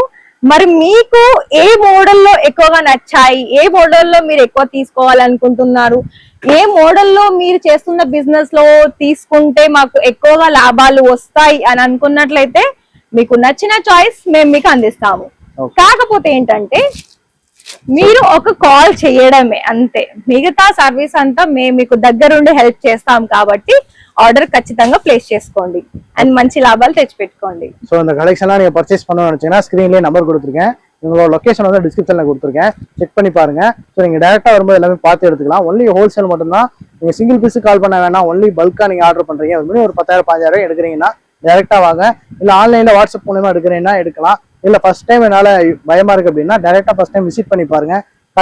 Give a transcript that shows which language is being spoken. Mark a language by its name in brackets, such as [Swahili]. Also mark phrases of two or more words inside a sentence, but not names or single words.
[Telugu] మరి మీకు ఏ మోడల్లో ఎక్కువగా నచ్చాయి, ఏ మోడల్లో మీరు ఎక్కువ తీసుకోవాలనుకుంటున్నారు, ఏ మోడల్లో మీరు చేస్తున్న బిజినెస్ లో తీసుకుంటే మాకు ఎక్కువగా లాభాలు వస్తాయి అని అనుకున్నట్లయితే మీకు నచ్చిన చాయిస్ మేము మీకు అందిస్తాము. కాకపోతే ఏంటంటే మీరు ఒక కాల్ చేయడమే అంతే, మిగతా సర్వీస్ అంతా మేము మీకు దగ్గరుండి హెల్ప్ చేస్తాం. కాబట్టి ஆர்டர் ఖచ్చితంగా ప్లేస్ చేసుకోండి అండ్ మంచి లాభాలు తెచ్చిపెట్టుకోండి. [Tamil] ஸோ இந்த கலெக்ஷன்லாம் நீங்க பர்ச்சேஸ் பண்ணணும்னு நினைச்சீங்கன்னா ஸ்கிரீன்லேயே நம்பர் கொடுத்துருக்கேன், உங்களோட லொகேஷன் வந்து டிஸ்கிரிப்ஷன்ல கொடுத்துருக்கேன், செக் பண்ணி பாருங்க. ஸோ நீங்க டேரக்டா வரும்போது எல்லாமே பார்த்து எடுத்துக்கலாம். [English] only wholesale [Tamil] மட்டும்தான். நீங்க [English] single piece call [Tamil] பண்ண வேணாம், ஒன்லி பல்கா நீங்க ஆர்டர் பண்றீங்க, ஒரு 10,000 15,000 எடுக்கிறீங்கன்னா டேரக்டா வாங்க. இல்ல ஆன்லைன்ல வாட்ஸ்அப் மூலமா எடுக்கிறீங்கன்னா எடுக்கலாம். இல்ல [English] first time [Tamil] என்னால பயமா இருக்கு அப்படின்னா டேரக்டா [English] first time [Tamil] விசிட் பண்ணி பாருங்க.